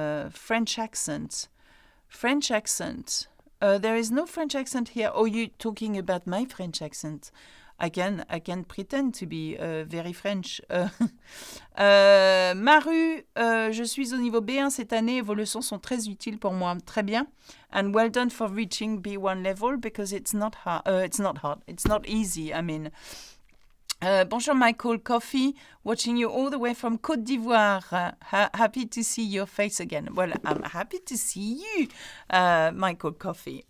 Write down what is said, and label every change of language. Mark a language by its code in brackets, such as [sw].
[en] French accent. French accent. There is no French accent here. Oh, you're talking about my French accent. I can pretend to be very French. [fr] Maru, je suis au niveau B1 cette année et vos leçons sont très utiles pour moi. Très bien. [en] And well done for reaching B1 level because it's not hard. It's not easy. I mean, bonjour Michael Coffee, watching you all the way from Côte d'Ivoire. Happy to see your face again. Well, I'm happy to see you, Michael Coffee.